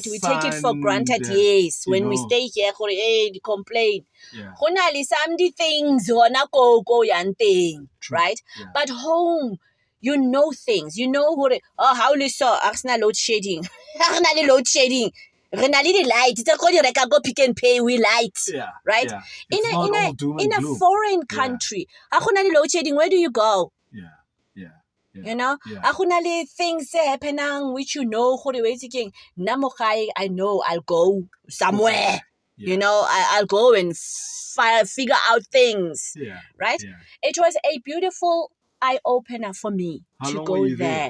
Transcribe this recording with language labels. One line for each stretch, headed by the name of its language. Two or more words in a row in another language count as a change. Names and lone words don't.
English: We take it for granted, yes. When we stay here, we complain. Yeah. Some things, right? Yeah. But home, you know things. You know how you saw load shedding. Load shedding.
Tswana: Re na le di-light tse go di reka go Pick n Pay,
English: we light. Yeah. Right? Yeah. In a foreign country,
Tswana: ha go na le
English: load shedding, where do you go? Yeah. You know, things happening which you know, I know I'll go somewhere. Yeah. You know, I'll go and figure out things. Yeah. Right? Yeah. It was a beautiful eye-opener for me to go there.